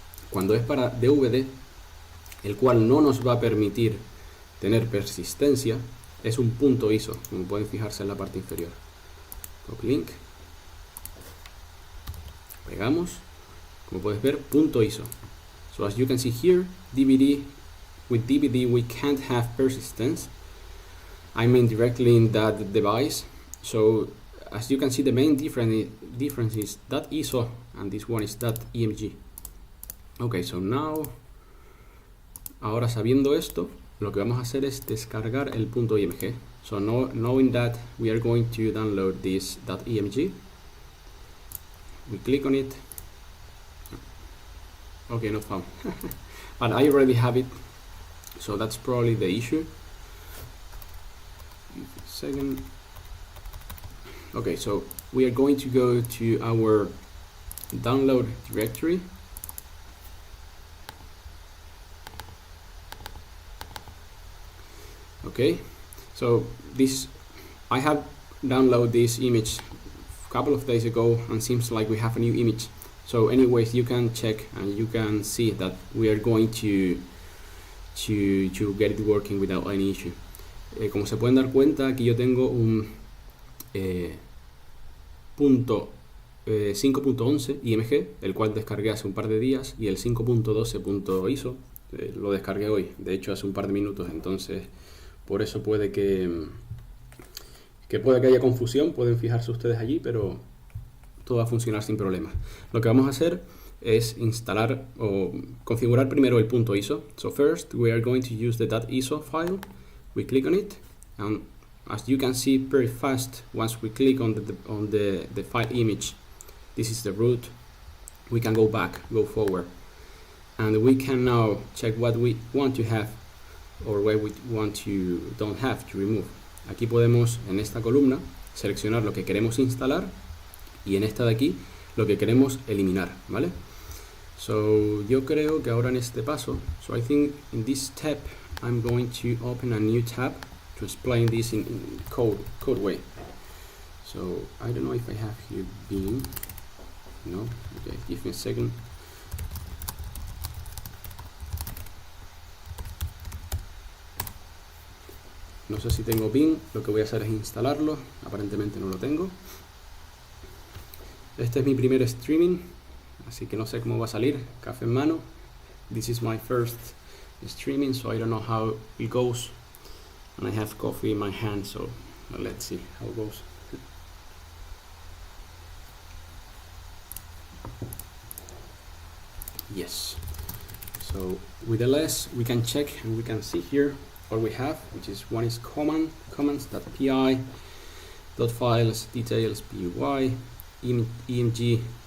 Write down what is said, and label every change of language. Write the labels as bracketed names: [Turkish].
[Spanish] Cuando es para DVD, el cual no nos va a permitir tener persistencia, es un .iso, como pueden fijarse en la parte inferior. [English] Copy link, [Spanish] pegamos, como puedes ver, .iso. [English] So as you can see here, with DVD we can't have persistence. I mean directly in that device. So as you can see, the main difference is .iso and this one is .emg. Okay, so now, [Spanish] ahora sabiendo esto, lo que vamos a hacer es descargar el .img. [English] So knowing that, we are going to download this .emg. We click on it. Okay, not found. But I already have it, so that's probably the issue. Give it a second. Okay, so we are going to go to our download directory. Okay, so this, I have downloaded this image a couple of days ago, and seems like we have a new image. So anyways, you can check and you can see that we are going to get it working without any issue. [Spanish] Como se pueden dar cuenta, aquí yo tengo un punto 5.11 IMG, el cual descargué hace un par de días, y el 5.12.ISO lo descargué hoy, de hecho hace un par de minutos. Entonces por eso puede que haya confusión. Pueden fijarse ustedes allí, pero todo va a funcionar sin problemas. Lo que vamos a hacer es instalar o configurar primero el punto ISO. [English] So first we are going to use the .iso file. We click on it, and as you can see very fast, once we click on the file image, this is the root, we can go back, go forward, and we can now check what we want to have or what we don't have to remove. [Spanish] Aquí podemos, en esta columna, seleccionar lo que queremos instalar, y en esta de aquí lo que queremos eliminar, ¿vale? [English] So [Spanish] yo creo que ahora en este paso, [English] so I think in this step I'm going to open a new tab to explain this in code way. So I don't know if I have here Beam. No? Okay, give me a second. [Spanish] No sé si tengo Beam, lo que voy a hacer es instalarlo. Aparentemente no lo tengo. Este es mi primer streaming, así que no sé cómo va a salir. Café en mano. [English] This is my first streaming, so I don't know how it goes. And I have coffee in my hand, so let's see how it goes. Yes. So with ls we can check and we can see here what we have, which is one is comments.py, .files, DTails, py, emg.